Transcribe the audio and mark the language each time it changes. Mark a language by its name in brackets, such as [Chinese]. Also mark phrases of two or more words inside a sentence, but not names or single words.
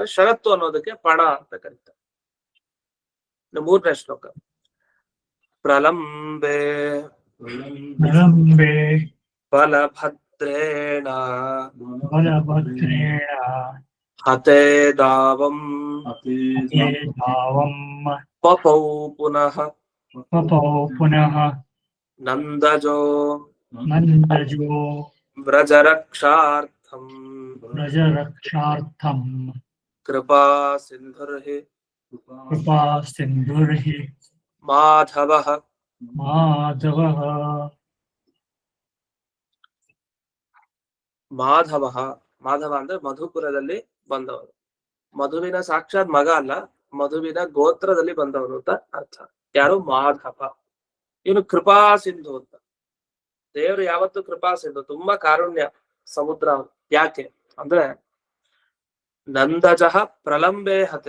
[Kannada] ಷರತ್ತು ಅನ್ನೋದಕ್ಕೆ ಪಣ ಅಂತ ಕರೀತಾರೆ. 3ನೇ ಶ್ಲೋಕ. [Sanskrit] ಪ್ರಲಂಬೆ ಬಲಭದ್ರೇಣ ಹತೆ ದಾವಂ ಪಪೌ ಪುನಃ पपौ पुनः ನಂದಜೋ नन्दजो ವ್ರಜರಕ್ಷಾರ್ಥಂ व्रजरक्षार्थं ಕೃಪಾ ಸಿಂಧುರ್ಹಿ कृपा सिन्धुर्हि ಮಾಧವಃ. माधवः [Kannada] ಮಾಧವ ಮಾಧವ ಅಂದ್ರೆ ಮಧುಪುರದಲ್ಲಿ ಬಂದವನು. ಮಧುವಿನ ಸಾಕ್ಷಾತ್ ಮಗ ಅಲ್ಲ, ಮಧುವಿನ ಗೋತ್ರದಲ್ಲಿ ಬಂದವನು ಅಂತ ಅರ್ಥ. ಯಾರು? ಮಾಧವ. ಇವನು ಕೃಪಾ ಸಿಂಧು ಅಂತ. ದೇವರು ಯಾವತ್ತು ಕೃಪಾ ಸಿಂಧು, ತುಂಬಾ ಕಾರುಣ್ಯ ಸಮುದ್ರ ಅವನು. ಯಾಕೆ ಅಂದ್ರೆ [Sanskrit] ನಂದಜಃ ಪ್ರಲಂಬೆ ಹತೆ.